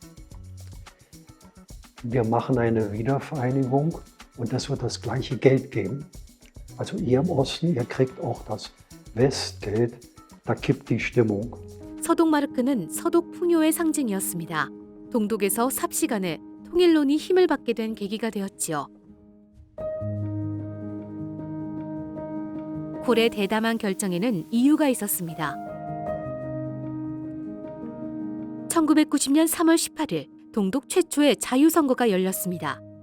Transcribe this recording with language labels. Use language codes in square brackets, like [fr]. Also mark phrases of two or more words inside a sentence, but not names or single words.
[de] wir machen eine Wiedervereinigung und das wird das gleiche Geld geben. Also ihr im Osten, ihr kriegt auch das Westgeld, da kippt die Stimmung. [ko] 서독 마르크는 서독 풍요의 상징이었습니다. 동독에서 삽시간에 통일론이 힘을 받게 된 계기가 되었지요. 콜의 대담한 결정에는 이유가 있었습니다. 1990년 3월 18일 동독 최초의 자유선거가 열렸습니다.